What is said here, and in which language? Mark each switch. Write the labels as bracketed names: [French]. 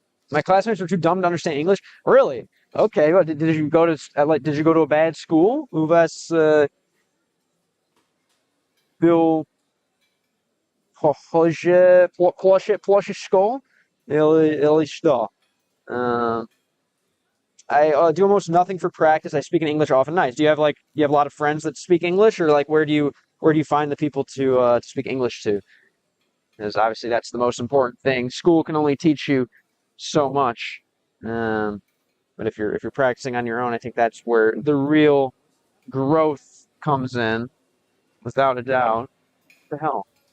[English] My classmates were too dumb to understand English. Really? Okay. Well, did you go to a bad school? [Russian] У вас был плохой школ или что? [English] I do almost nothing for practice. I speak in English often. Nice. Do you have a lot of friends that speak English, or where do you find the people to speak English to? Because obviously that's the most important thing. School can only teach you so much, but if you're practicing on your own, I think that's where the real growth comes in, without a doubt. What the hell?